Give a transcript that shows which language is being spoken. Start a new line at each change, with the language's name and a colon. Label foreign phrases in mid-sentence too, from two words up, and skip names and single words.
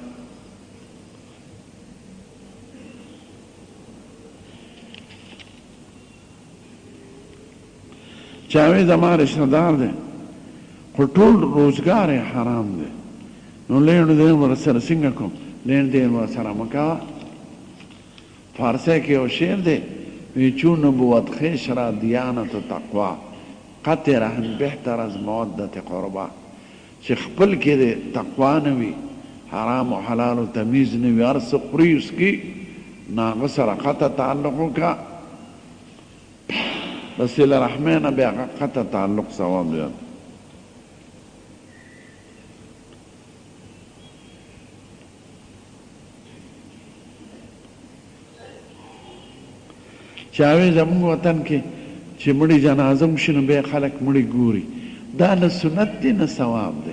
Pashto: چاوی زما رشته دار دی خو ټول روزګار یې حرام دی نو لین دین ورسره څنګه کوم لین دین ورسره مه کوه فارسی کې یو شعر دی وی
Persian: چون نبوت خویش را دیانت و تقوا قطع رهن بهتر از مودت قربا
Pashto: چې خپل کې د تقوا نه وي حرام او حلال او تمیز نه وي هر څه خوري اوس کې ناغه سره قطع تعلق وکړه د صله رحمۍ نه بیا هغه قطع تعلق ثواب زیات. چاوی زمونږ وطن کې چې مړي جنازه وشي نو بیا خلک مړي ګوري، دا نه سنت دی نه ثواب دی.